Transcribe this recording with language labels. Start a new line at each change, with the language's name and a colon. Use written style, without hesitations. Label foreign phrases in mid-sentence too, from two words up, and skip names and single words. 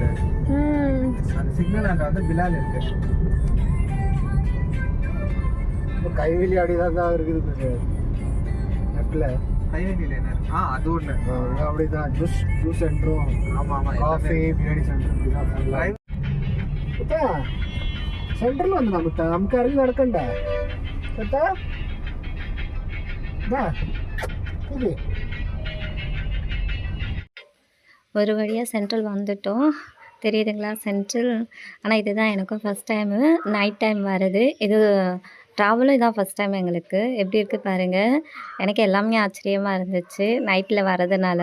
Tamil: அந்த சிக்னல் அங்க வந்து பிலால் இருக்கு. கைவெளி அடிதான் இருக்குது நெட்ல. கைவெளியில் என்ன? அது ஒன்று அப்படிதான். ஜூஸ் சென்டரும், ஆமாம், காஃபி பிரியாணி சென்டர்
Malayalam: സെന്ററിൽ വന്നതാ മുത്ത. നമുക്ക് ഇറങ്ങി നടക്കണ്ടേ മുത്ത?
Tamil: ஒரு வழியாக சென்ட்ரல் வந்துட்டோம். தெரியுதுங்களா சென்ட்ரல்? ஆனால் இதுதான் எனக்கும்
English: first time night time
Tamil: வர்றது. இது ட்ராவலும் இதான்
English: first time
Tamil: எங்களுக்கு. எப்படி இருக்குது பாருங்கள். எனக்கு எல்லாமே ஆச்சரியமாக இருந்துச்சு நைட்டில் வரதுனால.